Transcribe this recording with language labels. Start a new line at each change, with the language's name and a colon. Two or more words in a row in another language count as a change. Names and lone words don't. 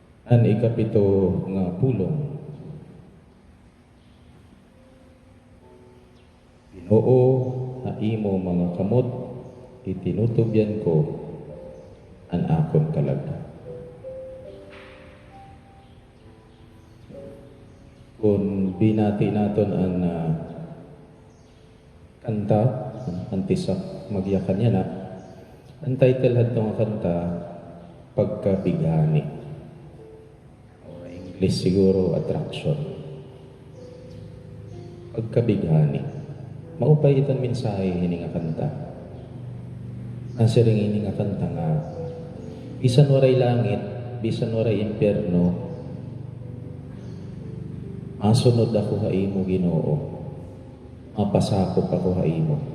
Waray: An ikapito nga pulong. Ginoo, haimo mga kamot, itinutubyan ko an akon kalag. Kung binati naton ang kanta, ang tisak magyakan niya na, ang title hadto nga kanta, Pagkabigani. O English siguro, Attraction. Pagkabigani. Maupay itong mensahe hini nga kanta. Nasiring hini nga kanta nga, bisan waray langit, bisan waray impyerno, masunod ako haimo Ginoo, mapasakop ako haimo.